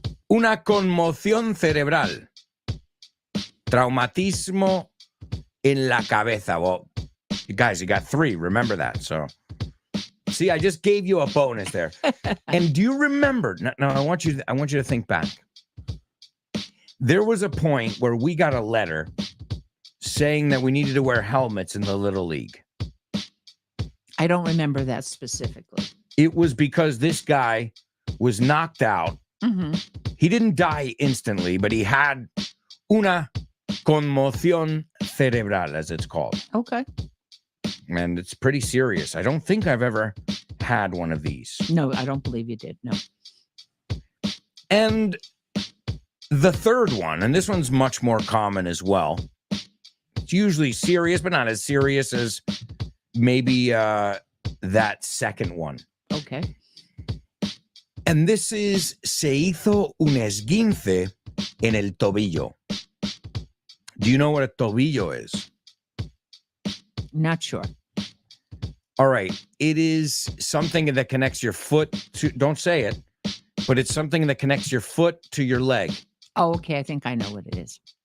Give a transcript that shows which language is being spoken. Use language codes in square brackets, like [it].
[es] Una conmoción cerebral. Traumatismo en la cabeza. [en] Well, you guys, you got 3. Remember that. So, see, I just gave you a bonus there. And do you remember? Now, I want you to think back. There was a point where we got a letter saying that we needed to wear helmets in the Little League. I don't remember that specifically. It was because this guy was knocked out. Mm-hmm. He didn't die instantly, but he had [es] una conmoción cerebral, [en] as it's called. Okay. And it's pretty serious. I don't think I've ever had one of these. No, I don't believe you did. No. And the third one, and this one's much more common as well. It's usually serious, but not as serious as maybe that second one. Okay. And this is [es] se hizo un esguince en el tobillo. [en] Do you know what a tobillo is? Not sure. All right. It is something that connects your foot to, don't say it, but it's something that connects your foot to your leg. Oh, okay. I think I know what it is.